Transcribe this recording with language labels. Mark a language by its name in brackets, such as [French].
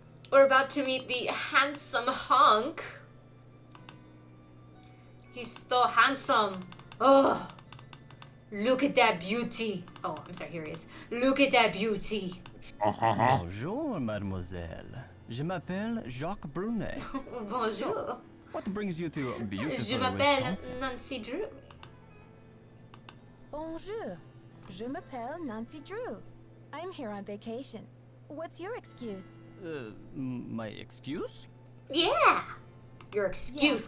[English] We're about to meet the handsome hunk. He's so handsome. Oh, look at that beauty. Oh, I'm sorry, here he is. Look at that beauty. [French] Bonjour, mademoiselle. Je m'appelle Jacques Brunet. Bonjour. [English] What brings you to beautiful [French] Je m'appelle [English] Wisconsin? [French] Nancy Drew. Bonjour. Je m'appelle Nancy Drew. [English] I'm here on vacation. What's your excuse? My excuse? Yeah. Your excuse